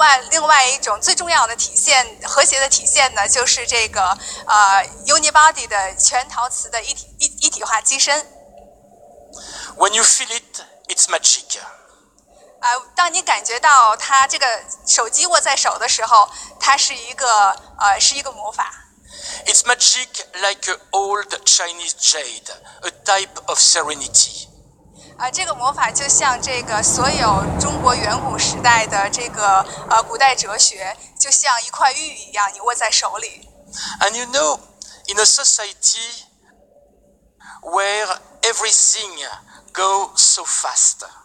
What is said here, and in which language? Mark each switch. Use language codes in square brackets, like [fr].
[zh] 另外一种最重要的体现，和谐的体现呢，就是这个unibody 的全陶瓷的一体化机身。 [en] When you feel it, it's magic. [zh] 当你感觉到它这个手机握在手的时候，它是一个魔法。 [en] It's magic like an old Chinese jade, a type of serenity. [zh] 这个魔法就像这个所有中国远古时代的这个古代哲学，就像一块玉一样，你握在手里。 [en] And you know, in a society where everything goes so fast.